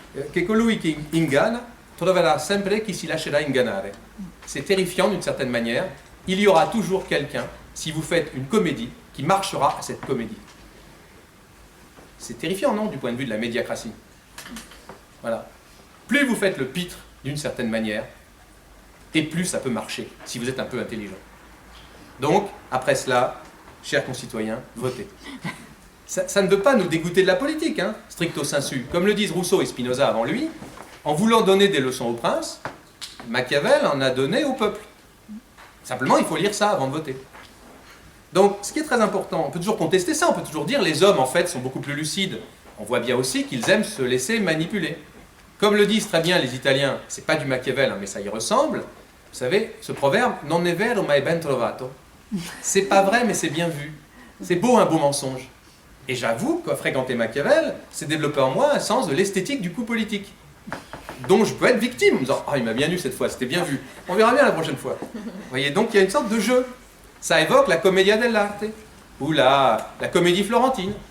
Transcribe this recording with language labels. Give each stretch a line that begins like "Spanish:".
Italian: che colui che inganna troverà sempre chi si lascerà ingannare.
French: C'est terrifiant d'une certaine manière. Il y aura toujours quelqu'un, si vous faites une comédie, qui marchera à cette comédie. C'est terrifiant, non, du point de vue de la médiacratie. Voilà. Plus vous faites le pitre d'une certaine manière, et plus ça peut marcher, si vous êtes un peu intelligent. Donc, après cela, chers concitoyens, votez. Ça ne veut pas nous dégoûter de la politique, hein, stricto sensu. Comme le disent Rousseau et Spinoza avant lui, en voulant donner des leçons au prince, Machiavel en a donné au peuple. Simplement, il faut lire ça avant de voter. Donc, ce qui est très important, on peut toujours contester ça, on peut toujours dire les hommes, en fait, sont beaucoup plus lucides. On voit bien aussi qu'ils aiment se laisser manipuler. Comme le disent très bien les Italiens, c'est pas du Machiavel, hein, mais ça y ressemble. Vous savez, ce proverbe,
Italian: non è vero ma è ben trovato.
French: C'est pas vrai, mais c'est bien vu. C'est beau un beau mensonge. Et j'avoue qu'à fréquenter Machiavel, c'est développé en moi un sens de l'esthétique du coup politique, dont je peux être victime, en me disant « Ah, il m'a bien eu cette fois, c'était bien vu. On verra bien la prochaine fois. » Vous voyez, donc il y a une sorte de jeu. Ça évoque la commedia dell'arte, ou la comédie florentine.